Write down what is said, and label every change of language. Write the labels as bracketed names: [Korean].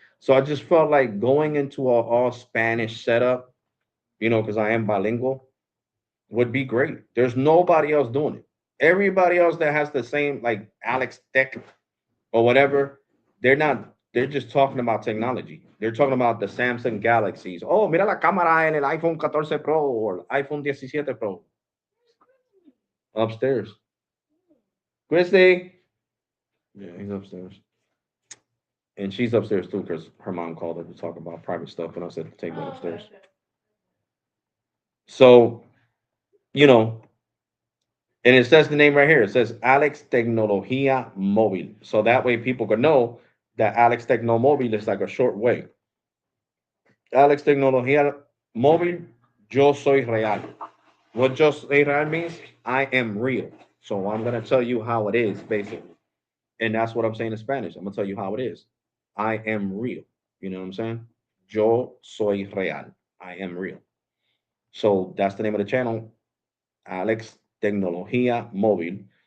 [English] So I just felt like going into a all Spanish setup, because I am bilingual, would be great. There's nobody else doing it. Everybody else that has the same, like Alex Tech or whatever, they're just talking about technology. They're talking about the Samsung Galaxies. [Spanish] Oh, mira la cámara en el iPhone 14 Pro or iPhone 17 Pro. [English] Upstairs. Christy. Yeah, he's upstairs. And she's upstairs too because her mom called her to talk about private stuff and I said take that upstairs. So, you know, and it says the name right here. It says Alex Tecnología Móvil. So that way people can know that Alex Tecnomóvil is like a short way. [Spanish] Alex Tecnología Móvil, yo soy real. [English] What [Spanish] yo soy real [English] means? I am real. So I'm going to tell you how it is, basically. And that's what I'm saying in Spanish. I'm going to tell you how it is. I am real. You know what I'm saying? [Spanish] Yo soy real. [English] I am real. So that's the name of the channel, Alex Tecnología Móvil.